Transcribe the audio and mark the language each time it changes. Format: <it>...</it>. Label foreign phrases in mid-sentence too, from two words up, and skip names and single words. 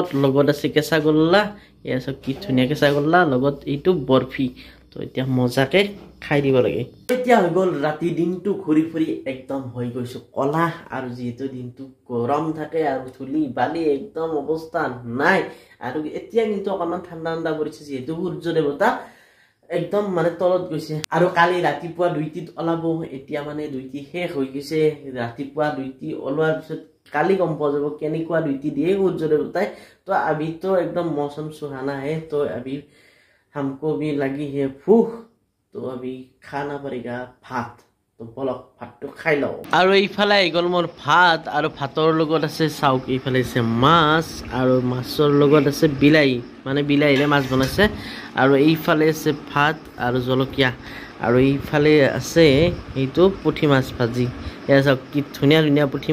<as>লগত আছে কেঁচা গোল্লা এয়া চাওক কি ধুনীয়া কেঁচা গোল্লা লগত এইটো বৰফি তো এতিয়া মজাকৈ খাই দিব লাগে এতিয়া হৈ গ'ল ৰাতি দিনটো ঘূৰি ফুৰি একদম হৈ গৈছোঁ কলা আৰু যিহেতু দিনটো গৰম থাকে আৰু ধূলি বালি একদম অৱস্থা নাই আৰু এতিয়া কিন্তু অকণমান ঠাণ্ডা পৰিছে যিহেতু সূৰ্য দেৱতা একদম মানে তলত গৈছে আৰু কালি ৰাতিপুৱা 2টিত ওলাব এতিয়া মানে 2টি শেষ হৈ গৈছে ৰাতিপুৱা 2টি ওলোৱাৰ পিছত কালি গম পোৱা যাব কেনেকুৱা ডিউটি দিয়ে সূৰ্য দেৱতাই তো</as> <hi>अभी तो एकदम मौसम सुहाना है तो अभी हमको भी लगी है भूख तो अभी खाना पड़ेगा भात तो</hi> <as>বলক ভাতটো খাই লও আৰু এইফালে গল মোৰ ভাত আৰু ভাতৰ লগত আছে চাউক এইফালে আছে মাছ আৰু মাছৰ লগত আছে বিলাহী মানে বিলাহীৰে মাছ বনাইছে আৰু এইফালে আছে ভাত আৰু জলকীয়া আৰু এইফালে আছে এইটো পুঠি মাছ ভাজি এয়া চাওক কি ধুনীয়া ধুনীয়া পুঠি</as>